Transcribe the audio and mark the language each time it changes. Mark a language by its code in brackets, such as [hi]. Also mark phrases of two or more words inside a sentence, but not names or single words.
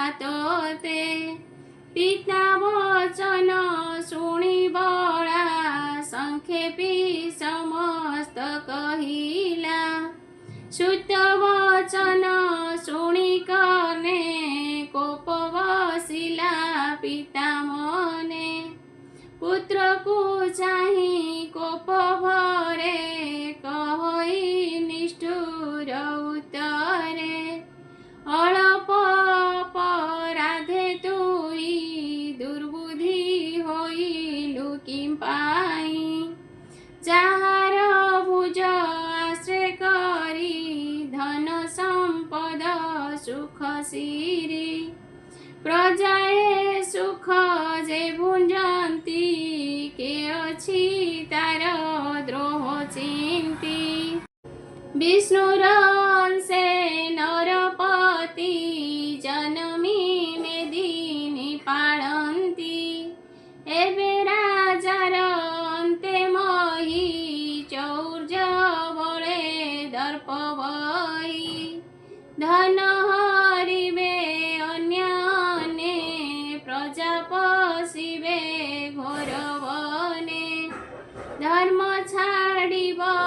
[or] ତୋତେ ପିତା ବଚନ ଶୁଣି ବଡ଼ା ସଂକ୍ଷେପୀ ସମସ୍ତ କହିଲା ସୁତ ବଚନ ଶୁଣି କର୍ଣ୍ଣେ କୋପ ବସିଲା ପିତା ମନେ ପୁତ୍ର କୋ ଚାହିଁ କୋପ ଭରେ କହି ନିଷ୍ଠୁର ଉତ୍ତରେ ଅଳ୍ପ ଅପରାଧେ ତୁଇ ଦୁର୍ବୁଦ୍ଧି ହୋଇଲୁ କିଂ ପାଇଁ ଜାହାର ଭୁଜ ଆଶ୍ରୟ କରି ଧନ ସମ୍ପଦ ସୁଖ ସିରୀ ପ୍ରଜାଏ ସୁଖ ଜେ ଭୁଞ୍ଜନ୍ତି କେ ଅଛି ତାର ଦ୍ରୋହ ଚିନ୍ତି ବିଷ୍ଣୁର ଅଂଶେ ନରପତି ଜନମି ମେଦିନୀ ପାଳନ୍ତି ଏବେ ରାଜାର ଅନ୍ତେ ମହୀ ଚୌର୍ଯ୍ୟ ବଳେ ଦର୍ପ ବହି ଧନ ହରିବେ ଅନ୍ୟାନେ ପ୍ରଜା ପଶିବେ ଘୋର ବନେ ଧର୍ମ ଛାଡ଼ିବ